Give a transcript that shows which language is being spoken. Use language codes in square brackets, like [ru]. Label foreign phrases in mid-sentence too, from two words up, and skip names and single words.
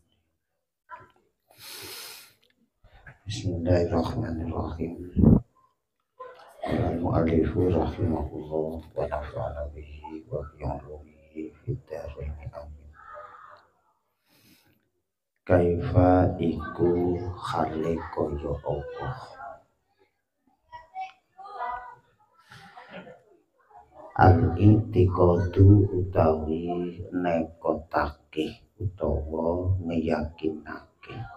[ar] بسم الله الرحمن الرحيم. قال المؤلف رحمه الله ونفعنا به وبعلومه في الدارين آمين. [jv] Kaifa iku hale kaya apa? Al-i'tiqadu utawi nekotake utawa ngeyakinake.